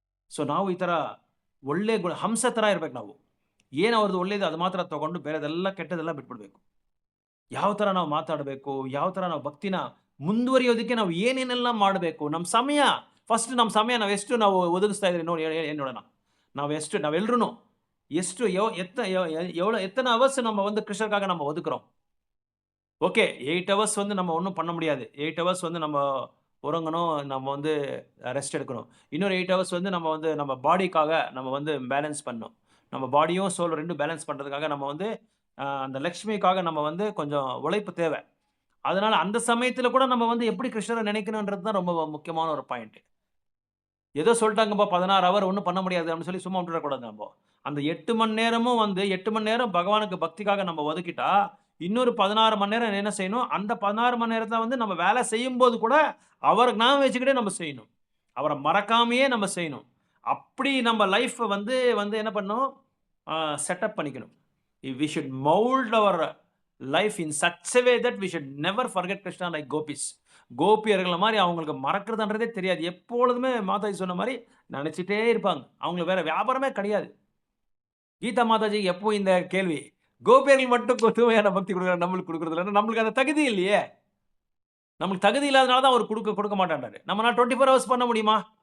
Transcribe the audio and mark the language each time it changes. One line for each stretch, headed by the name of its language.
Kannada: So ನಾವು ಈ ಥರ ಒಳ್ಳೆ ಗುಣ ಹಂಸ ಥರ ಇರ್ಬೇಕು. ನಾವು ಏನು ಅವ್ರದ್ದು ಒಳ್ಳೇದು ಅದು ಮಾತ್ರ ತಗೊಂಡು ಬೇರೆದೆಲ್ಲ ಕೆಟ್ಟದೆಲ್ಲ ಬಿಟ್ಬಿಡ್ಬೇಕು. ಯಾವ ಥರ ನಾವು ಮಾತಾಡಬೇಕು, ಯಾವ ಥರ ನಾವು ಭಕ್ತಿನ ಮುಂದುವರಿಯೋದಕ್ಕೆ ನಾವು ಏನೇನೆಲ್ಲ ಮಾಡಬೇಕು. ನಮ್ಮ ಸಮಯ ನಾವು ಎಷ್ಟು ನಾವು ಒದಗಿಸ್ತಾ ಇದ್ರಿ ನೋಡಿ, ಏನು ನೋಡೋಣ. ನಾವೆಲ್ಲರೂ ಎಷ್ಟು
Tamil: எத்தனை அவர்ஸ் நம்ம வந்து கிருஷ்ணருக்காக நம்ம ஒதுக்குறோம். ஓகே 8 hours வந்து நம்ம ஒன்றும் பண்ண முடியாது. 8 hours வந்து நம்ம உறங்கணும், நம்ம வந்து ரெஸ்ட் எடுக்கணும். இன்னொரு 8 hours வந்து நம்ம பாடிக்காக நம்ம வந்து பேலன்ஸ் பண்ணணும். நம்ம பாடியும் சோல் ரெண்டும் பேலன்ஸ் பண்ணுறதுக்காக நம்ம வந்து அந்த லக்ஷ்மிக்காக நம்ம வந்து கொஞ்சம் உழைப்பு தேவை. அதனால அந்த சமயத்தில் கூட நம்ம வந்து எப்படி கிருஷ்ணரை நினைக்கணுன்றது தான் ரொம்ப முக்கியமான ஒரு பாயிண்ட். ஏதோ சொல்லிட்டாங்கப்பா 16 hour ஒன்றும் பண்ண முடியாது அப்படின்னு சொல்லி சும்மா விட்டுறக்கூடாது. நம்ம அந்த 8 மணி நேரமும் வந்து 8 மணி நேரம் பகவானுக்கு பக்திக்காக நம்ம ஒதுக்கிட்டா இன்னொரு 16 மணி நேரம் என்ன செய்யணும், அந்த 16 மணி நேரத்தில் வந்து நம்ம வேலை செய்யும்போது கூட அவருக்கு நான் வச்சுக்கிட்டே நம்ம செய்யணும், அவரை மறக்காமையே நம்ம செய்யணும். அப்படி நம்ம லைஃப் வந்து என்ன பண்ணணும், செட்டப் பண்ணிக்கணும்.
English: we should mold our life in such a way that we should never forget Krishna like gopis.
Tamil: கோபியர்கள் மாதிரி அவங்களுக்கு மறக்கிறதுன்றதே தெரியாது. எப்பொழுதுமே மாதாஜி சொன்ன மாதிரி நினைச்சிட்டே இருப்பாங்க. அவங்களுக்கு வேற வியாபாரமே கிடையாது. கீதா மாதாஜி எப்போ இந்த கேள்வி, கோபியர்கள் மட்டும் தூய்மையான பக்தி கொடுக்குற நம்மளுக்கு கொடுக்குறது இல்லை, நம்மளுக்கு அந்த தகுதி இல்லையே. நம்மளுக்கு தகுதி இல்லாதனால தான் அவர் கொடுக்க மாட்டாண்டாரு. நம்மளால 24 hours பண்ண முடியுமா?